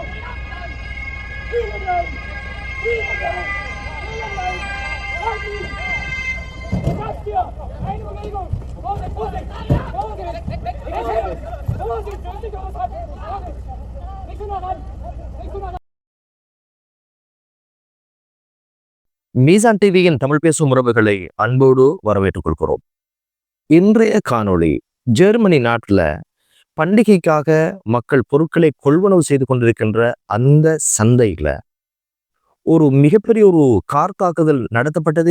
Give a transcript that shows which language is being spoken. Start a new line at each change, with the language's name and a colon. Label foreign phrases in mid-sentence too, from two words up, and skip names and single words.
German: Fliegen bleiben! Fliegen bleiben! Fliegen bleiben! Gleitfliegen! Das hier! Eine Bewegung! Vorsicht! Vorsicht! Vorsicht! Vorsicht! Vorsicht! Vorsicht! Nicht so nah ran! Nicht so nah ran!
Tamil: மீசான் டிவியின் தமிழ் பேசும் உறவுகளை அன்போடு வரவேற்றுக் கொள்கிறோம். இன்றைய காணொளி ஜெர்மனி நாட்டில் பண்டிகைக்காக மக்கள் பொருட்களை கொள்வனவு செய்து கொண்டிருக்கின்ற அந்த சந்தையில ஒரு மிகப்பெரிய ஒரு கார் தாக்குதல் நடத்தப்பட்டது.